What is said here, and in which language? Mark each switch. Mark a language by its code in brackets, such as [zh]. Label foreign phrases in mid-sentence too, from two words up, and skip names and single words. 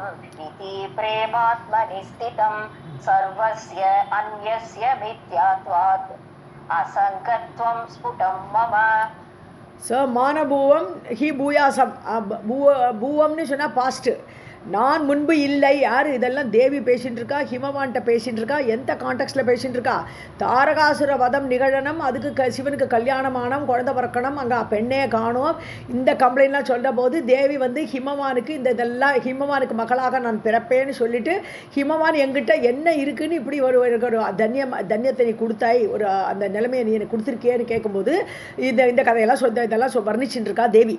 [sa] इति प्रेमात्मनि स्थितं सर्वस्य अन्यस्य मिथ्यात्वात् असङ्गत्वं स्फुटं मम. ஸோ मानभूवं हि भूयासम्. [ta] பூவம்னு சொன்னால் பாஸ்ட்டு. நான் முன்பு இல்லை. யார் இதெல்லாம்? தேவி பேசிகிட்டு இருக்கா, ஹிமவான்ட்ட பேசிகிட்டு இருக்கா. எந்த கான்டெக்ஸ்டில் பேசிகிட்டு இருக்கா? தாரகாசுர வதம் நிகழணும், அதுக்கு சிவனுக்கு கல்யாணமானம், குழந்தை பிறக்கணும், அங்கே பெண்ணே காணும், இந்த கம்ப்ளைண்ட்லாம் சொல்கிற போது தேவி வந்து ஹிமவானுக்கு இதெல்லாம் ஹிமவானுக்கு மகளாக நான் பிறப்பேன்னு சொல்லிவிட்டு, ஹிமவான் எங்கிட்ட என்ன இருக்குன்னு இப்படி ஒரு தன்யத்தை நீ கொடுத்தாய், ஒரு அந்த நிலைமையை நீ எனக்கு கொடுத்துருக்கேன்னு கேட்கும்போது இந்த கதையெல்லாம் இதெல்லாம் வர்ணிச்சுட்டு இருக்கா தேவி.